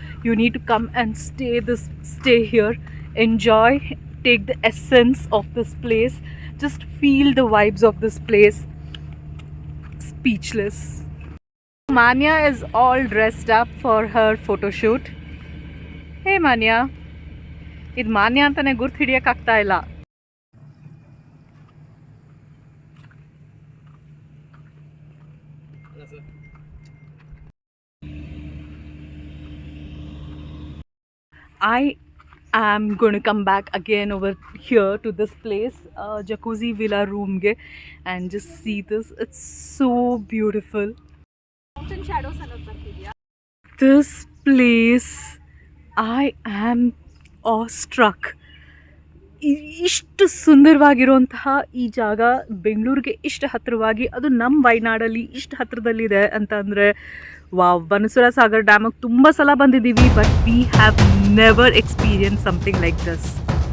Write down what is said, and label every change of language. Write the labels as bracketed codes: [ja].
[en] You need to come and stay here, enjoy, take the essence of this place, just feel the vibes of this place. Speechless. Manya is all dressed up for her photo shoot. [kn] Hey Manya, ಇದು ಮಾನ್ಯ ಅಂತಾನೆ ಗುರ್ತು ಹಿಡಿಯಕ್ಕಾಗ್ತಾ ಇಲ್ಲ. [en] I am going to come back again over here to this place, jacuzzi villa room ge, and just see this. It's so beautiful. Mountain Shadows [kn] ಅನ್ನೋದು ಬರ್ತಿದ್ಯಾ? [en] This place, I am awestruck. [kn] ಇಷ್ಟು ಸುಂದರವಾಗಿರುವಂತಹ ಈ ಜಾಗ ಬೆಂಗಳೂರಿಗೆ ಇಷ್ಟು ಹತ್ತಿರವಾಗಿ, ಅದು ನಮ್ಮ ವಯನಾಡಲ್ಲಿ ಇಷ್ಟು ಹತ್ತಿರದಲ್ಲಿದೆ ಅಂತಂದರೆ ವಾವ್. ಬನಸೂರ ಸಾಗರ್ ಡ್ಯಾಮಿಗೆ ತುಂಬ ಸಲ ಬಂದಿದ್ದೀವಿ, [en] But we have never experience something like this.